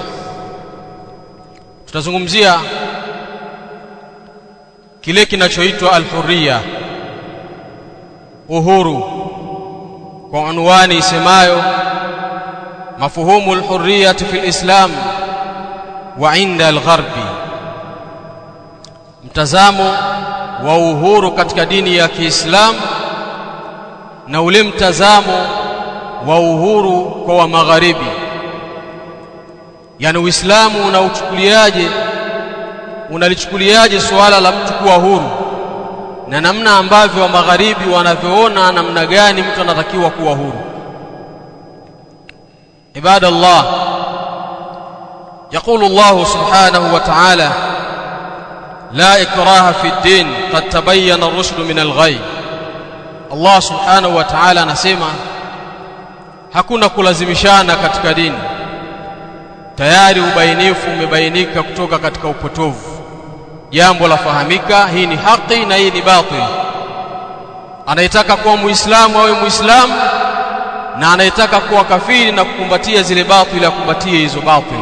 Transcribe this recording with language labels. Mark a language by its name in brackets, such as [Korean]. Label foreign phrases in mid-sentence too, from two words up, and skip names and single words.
[Swahili] Tutazungumzia kile kinachoitwa al-hurriya, uhuru, kwa unwani isemayo [Arabic] مفهوم الحرية في الإسلام وعند الغرب, [Swahili] mtazamo wa uhuru katika dini ya Kiislamu na ule mtazamo wa uhuru kwa wa magharibi. Yani Uislamu unalichukuliaje suala la mtu kuwa huru, na namna ambavyo wa magharibi wanavyoona namna gani mtu anatakiwa kuwa huru. [Arabic] Ibadallah, يقول الله سبحانه وتعالى لا إكراه في الدين قد تبين الرشد من الغي. [Swahili] Allah [Arabic] سبحانه وتعالى [Swahili] anasema hakuna kulazimishana katika dini, tayari ubainifu umebainika kutoka katika upotovu. Jambo la fahamika, hii ni haki na hii ni batil. Anayetaka kuwa muislamu awe muislamu, na anayetaka kuwa kafiri na kukumbatia zile batil akumbatie hizo batil.